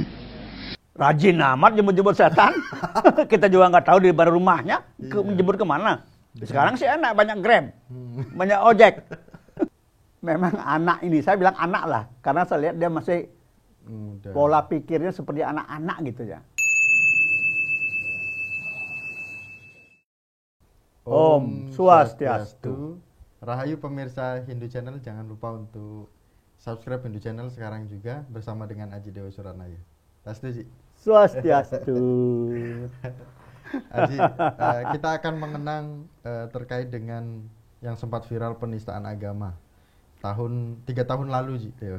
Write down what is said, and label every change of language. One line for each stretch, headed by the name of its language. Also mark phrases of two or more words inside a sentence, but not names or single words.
Indonesian: Rajin amat jemput-jemput setan. Kita juga nggak tahu di baru rumahnya menjemput kemana. Sekarang sih enak, banyak Grab, banyak ojek. Memang anak ini, saya bilang anak lah, karena saya lihat dia masih pola pikirnya seperti anak-anak gitu ya.
Sanskrit: Om Swastiastu.
Indonesian: Rahayu pemirsa Hindu Channel, jangan lupa untuk subscribe Hindu Channel sekarang juga bersama dengan Aji Dewa Suranaya. Tastu Ji. Swastiastu. Aji, kita akan mengenang terkait dengan yang sempat viral penistaan agama 3 tahun lalu, Ji Dewa.